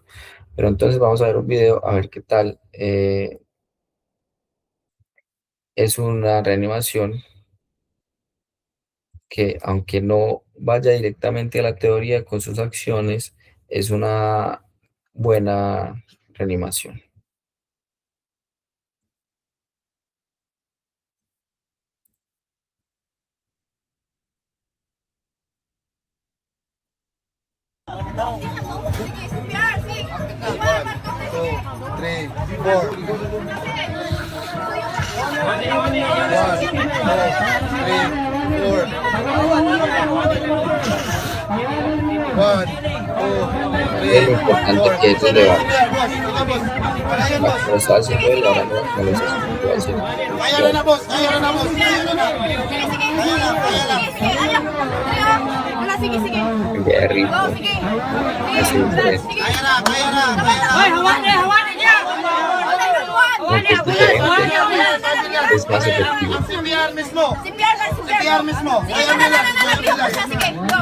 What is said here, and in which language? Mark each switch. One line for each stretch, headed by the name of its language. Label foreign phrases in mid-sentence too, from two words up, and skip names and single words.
Spanish: Pero entonces vamos a ver un video a ver qué tal. Es una reanimación que, aunque no vaya directamente a la teoría con sus acciones, es una buena reanimación.
English: Three, four. One, two, three, four. One, two,
Spanish: Es
English: three,
Spanish: lo importante
English: four.
Spanish: que ellos le van.
Filipino: Kaya na, boss.
Spanish: Lo estaba haciendo él, ahora no lo está haciendo yo, así.
Filipino: Kaya na, boss. Kaya na, boss. Kaya na. Kaya na, kaya na. Wala, sige, sige.
Spanish: Cambiar de ritmo,
Filipino: Go, sige.
Spanish: así diferente.
Filipino: Kaya na, kaya na, kaya na. Hoy, hawakan niya.
Spanish: No, que es diferente, es más efectivo.
Filipino: CPR mismo. CPR lang, CPR mismo. Sige, Kaya nila. sige, sige. Go.